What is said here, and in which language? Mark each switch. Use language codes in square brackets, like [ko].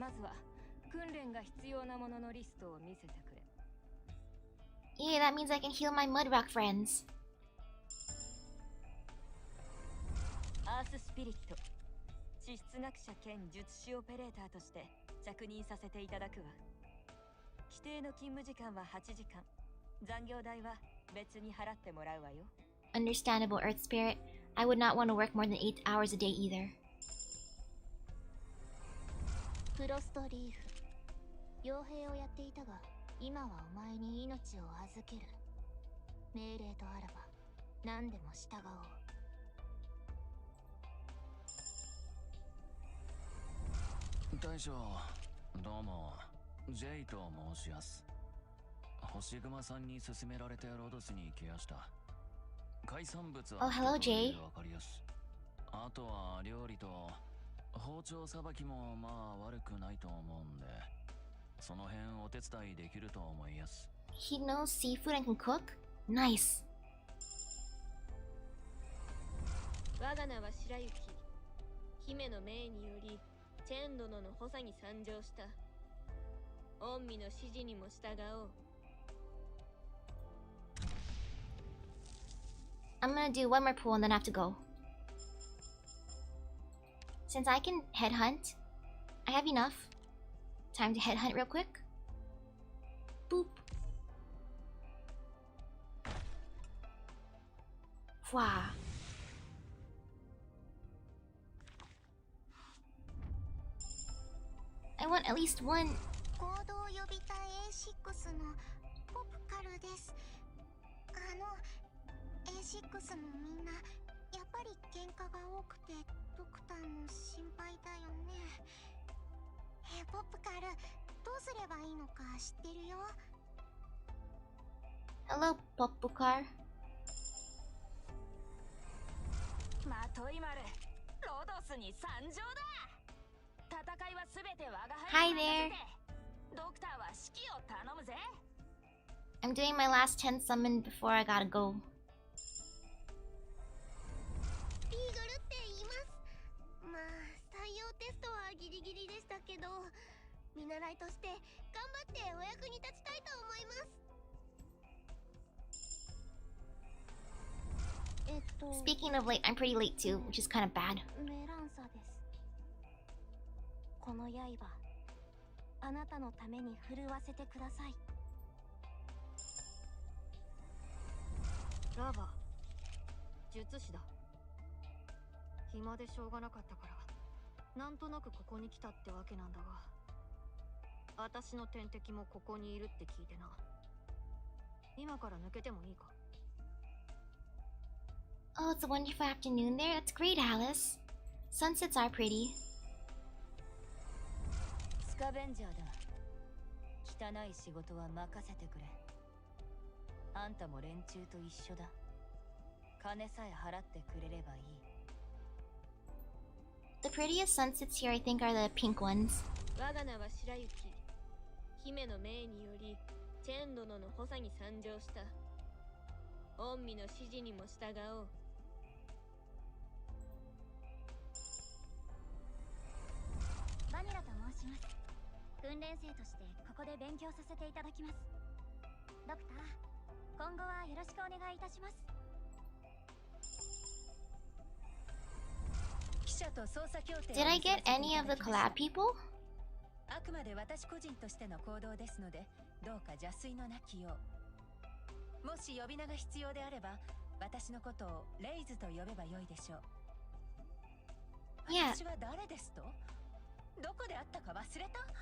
[ja] まずは訓練が必要なもののリストを見せてくれ。 [en] Yeah, that means I can heal my Mudrock friends. [ja] アーススピリット、地質学者兼術師オペレーターとして着任させていただくわ。規定の勤務時間は8時間。残業代は別に払ってもらうわよ。 [en] Understandable, Earth Spirit. I would not want to work more than 8 hours a day either. [ja] フロストリーフ、傭兵をやっていたが、今はお前に命を預ける。命令とあらば何でも従おう。大将、どうも、ジェイと申します。星熊さんに勧められてロドスに来やした。海産物は [en] Oh, hello, Jay. [ja] わかりやす。あとは料理と包丁さばきもまあ悪くないと思うんで、その辺お手伝いできると思いやす。 [en] He knows seafood and can cook? Nice. [ja] 我が名は白雪。姫の命によりチェン殿の補佐に参上した。御身の指示にも従おう。 [en] I'm gonna do one more pool and then I have to go. Since I can headhunt, I have enough. Time to headhunt real quick. Boop. Wow. I want at least one. [ja] 合同予備隊 A6 のポプカルです。 A6 もみんなやっぱり喧嘩が多くてドクターも心配だよね。ポプカル、どうすればいいのか知ってるよ。 [en] Hello, Popukar. [ja] まとい丸、ロドスに参上だ。戦いはすべて我が輩に任せて。ドクターは指揮を頼むぜ。 [en] I'm doing my last 10 summon before I gotta go. [ja] リーグルって言います。まあ採用テストはギリギリでしたけど、見習いとして頑張ってお役に立ちたいと思います。 [en] Speaking of late, I'm pretty late too, which is kind of bad. [ja] メランサです。この刃、あなたのために振るわせてください。ラバ、術師だ。暇でしょうがなかったから、なんとなくここに来たってわけなんだが、私の天敵もここにいるって聞いてな。今から抜けてもいいか？ [en] Oh, it's a wonderful afternoon there. That's great, Alice. Sunsets are pretty. [ja] スカベンジャーだ。汚い仕事は任せてくれ。あんたも連中と一緒だ。金さえ払ってくれればいい。 [en] The prettiest sunsets here, I think, are the pink ones. [ja] 我が名は白雪。姫の命によりチェン殿の補佐に参上した。御身の指示にも従おう。バニラと申します。訓練生としてここで勉強させていただきます。ドクター、今後はよろしくお願いいたします。記者と捜査協定 [en] Did I get any of the collab people? [ja] あくまで私個人としての行動ですので、どうか邪推のなきよう。もし呼び名が必要であれば、私のことをレイズと呼べばよいでしょう。 [en] Yeah. [ja] 私は誰ですと？どこで会ったか忘れた？